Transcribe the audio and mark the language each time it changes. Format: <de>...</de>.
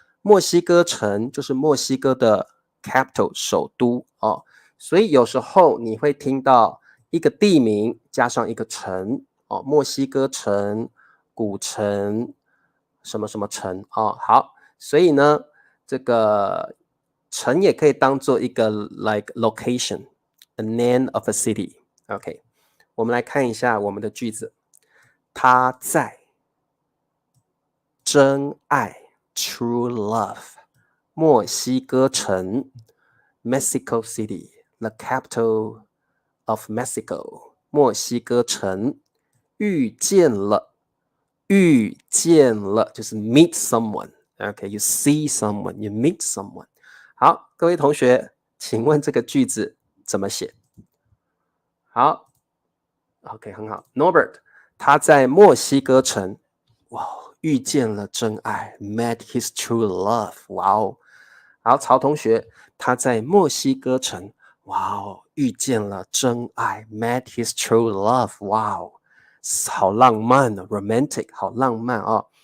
<zh>墨西哥城就是墨西哥的</zh> <en>capital</en> <zh>首都哦，所以有时候你会听到一个地名加上一个城哦，墨西哥城、古城、什么什么城哦。好，所以呢，这个城也可以当做一个</zh> <en>like location。 A name of a city.</en> <zh>OK， 我们来看一下我们的句子。他在真爱</zh> <en>true love</en> <zh>墨西哥城</zh> <en>Mexico City, the capital of Mexico</en> <zh>墨西哥城遇见了就是</zh> <en>meet someone. OK, you see someone, you meet someone.</en> <zh>好，各位同学，请问这个句子怎么写？好 ，OK， 很好。 Norbert， 他在墨西哥城，哇，遇见了真爱 ，</zh> <en>met his true love，</en> <zh>哇哦。好，曹同学，他在墨西哥城，哇哦，遇见了真爱 ，</zh> <en>met his true love，</en> <zh>哇哦，好浪漫哦 ，</zh> <en>romantic，</en> <zh>好浪漫哦。</zh>